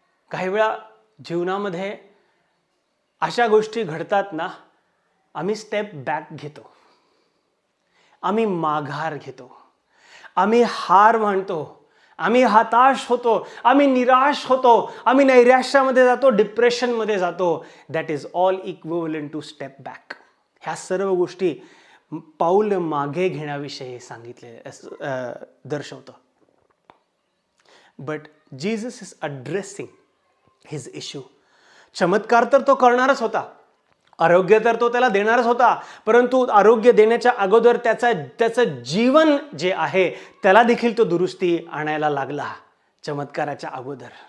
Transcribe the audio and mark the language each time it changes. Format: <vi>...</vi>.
<mr>काही वेळा जीवनामध्ये अशा गोष्टी घडतात ना, आम्ही</mr> <en>step back</en> <mr>घेतो, आम्ही माघार घेतो, आम्ही हार मानतो, आम्ही हताश होतो, आम्ही निराश होतो, आम्ही नैराश्यामध्ये जातो, डिप्रेशनमध्ये जातो.</mr> <en>That is all equivalent to step back.</en> <mr>ह्या सर्व गोष्टी पाऊल मागे घेण्याविषयी सांगितले दर्शवतं.</mr> <en>But Jesus is addressing his issue.</en> <mr>चमत्कार तर तो करणारच होता, आरोग्य तर तो त्याला देणारच होता, परंतु आरोग्य देण्याच्या अगोदर त्याचं जीवन जे आहे त्याला देखील तो दुरुस्ती आणायला लागला चमत्काराच्या अगोदर.</mr>